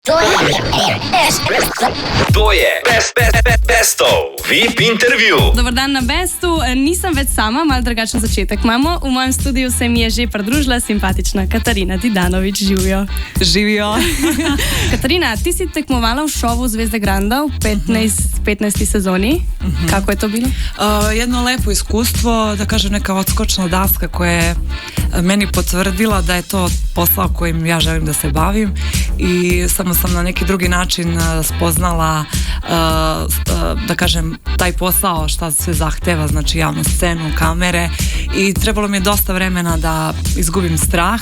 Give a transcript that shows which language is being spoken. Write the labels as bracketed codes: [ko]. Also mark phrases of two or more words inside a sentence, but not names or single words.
[sl] To je Bestov VIP intervju. [sr] Dobar dan na Bestu. [sl] Nisem več sama, malo drugačen začetek imamo. V mojem studiu se mi je že pridružila simpatična Katarina Didanović. Živijo. Živijo. Katarina, ti si tekmovala v šovu Zvezde Granda v 15. sezoni. Kako je to bilo? [sr] Jedno lepo iskustvo, da kažem neka odskočna daska koja je meni potvrdila da je to posao kojim ja želim da se bavim i samo sam na neki drugi način spoznala da kažem taj posao šta sve zahteva, znači javnu scenu, kamere i trebalo mi je dosta vremena da izgubim strah